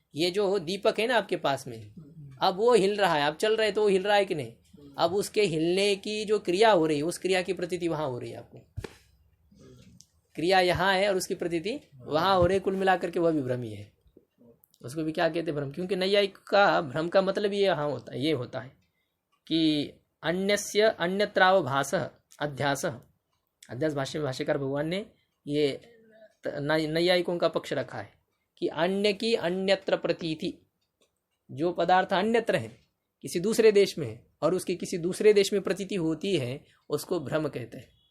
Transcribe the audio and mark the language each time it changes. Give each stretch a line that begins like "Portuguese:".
Hindi: ये जो दीपक है ना आपके पास में, अब वो हिल रहा है, आप चल रहे तो वो हिल रहा है कि नहीं, अब उसके हिलने की जो क्रिया हो रही है उस क्रिया की प्रतीति वहां हो रही है। आपको क्रिया यहाँ है और उसकी प्रतीति वहां हो रही है, कुल मिलाकर के वह भी भ्रम ही है। उसको भी क्या कहते हैं? भ्रम। क्योंकि नैयायिक का भ्रम का मतलब ये यहाँ होता है, ये होता है कि
Sanskrit: अन्यस्य अन्यत्रावभासः अध्यासः।
Hindi: अध्यास भाष्य में भाष्यकार भगवान ने ये नैयायिकों का पक्ष रखा है कि अन्य की अन्यत्र प्रतीति, जो पदार्थ अन्यत्र है किसी दूसरे देश में है और उसकी किसी दूसरे देश में प्रतीति होती है उसको भ्रम कहते हैं।